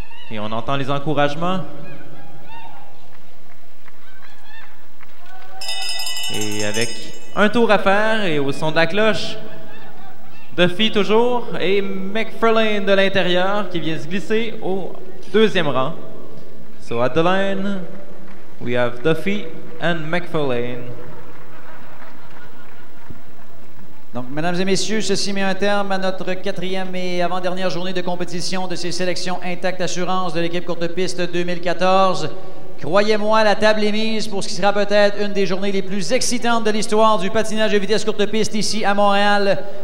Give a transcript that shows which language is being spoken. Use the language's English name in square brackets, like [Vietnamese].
[French] Et on entend les encouragements. Et avec un tour à faire et au son de la cloche, Duffy toujours et McFarlane de l'intérieur qui vient se glisser au 2e rang. [English] So at the line, we have Duffy and McFarlane. [French] Donc, mesdames et messieurs, ceci met un terme à notre 4e et avant-dernière journée de compétition de ces sélections Intact Assurance de l'équipe courte piste 2014. Croyez-moi, la table est mise pour ce qui sera peut-être une des journées les plus excitantes de l'histoire du patinage de vitesse courte piste ici à Montréal.